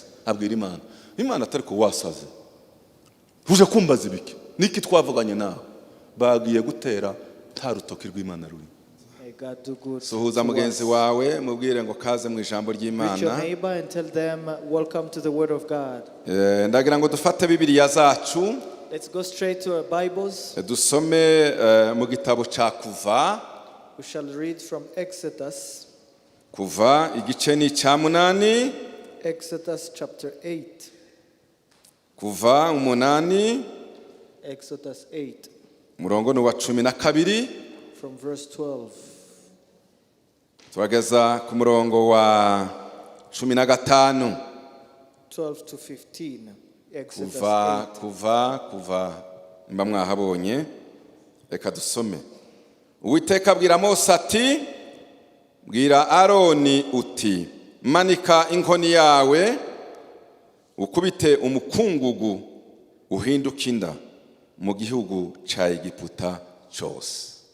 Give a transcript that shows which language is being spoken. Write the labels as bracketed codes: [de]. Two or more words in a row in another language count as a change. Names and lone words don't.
[rw] Abwira Imana atari ko wasaze, uje kumbaza ibiki, niki twavuganye nawe, bagiye gutera nta rutoki rw'Imana ruri. Suhuza mugenzi wawe mubwire ngo kaze mu ijambo ry'Imana. Ndagira ngo dufate Bibiliya zacu, [en] let's go straight to our Bibles. [rw] Dusome mu gitabo cya Kuva. [en] We shall read from Exodus. [rw] Kuva igice ni cya 8. [en] Exodus chapter 8. [rw] Kuva 8. [en] Exodus 8. [rw] Murongo ni wa 12. [en] From verse 12. [rw] Turageza ku murongo wa 15. [en] 12 to 15. Exodus 8. [rw] Kuva mba mwahabonye, reka dusome. Uwiteka abwira Mose ati, bwira Aroni uti, manika inkoni yawe ukubite umukungugu uhinduka inda mu gihugu cya Egiputa cyose.